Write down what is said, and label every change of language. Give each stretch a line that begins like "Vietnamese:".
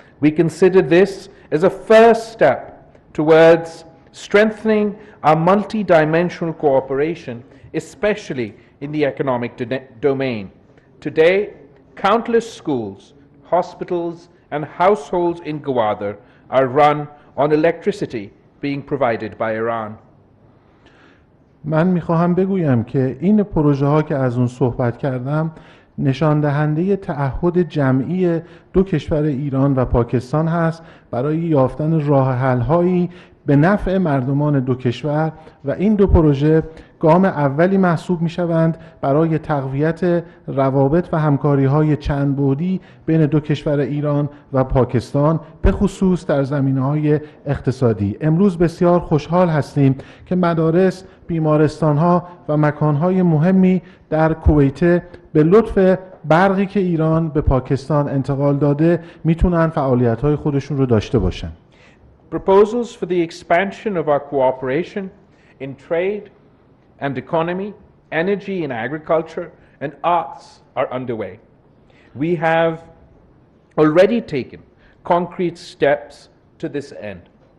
English: We consider this as a first step towards strengthening our multi-dimensional cooperation, especially in the economic domain. Today, countless schools, hospitals, and households in Gwadar are run on electricity being provided by Iran.
Persian: من میخواهم بگویم که این پروژه ها که از اون صحبت کردم نشان دهنده تعهد جمعی دو کشور ایران و پاکستان هست برای یافتن راه حل هایی به نفع مردمان دو کشور و این دو پروژه گام اولی محسوب می شوند برای تقویت روابط و همکاری های چند بعدی بین دو کشور ایران و پاکستان به خصوص در زمینه های اقتصادی. امروز بسیار خوشحال هستیم که مدارس، بیمارستان ها و مکان های مهمی در کویت به لطف برقی که ایران به پاکستان انتقال داده میتونن فعالیت های خودشون رو داشته باشن.
English: Proposals for the expansion of our cooperation in trade and economy, energy and agriculture, and arts are underway. We have already taken concrete steps to this end.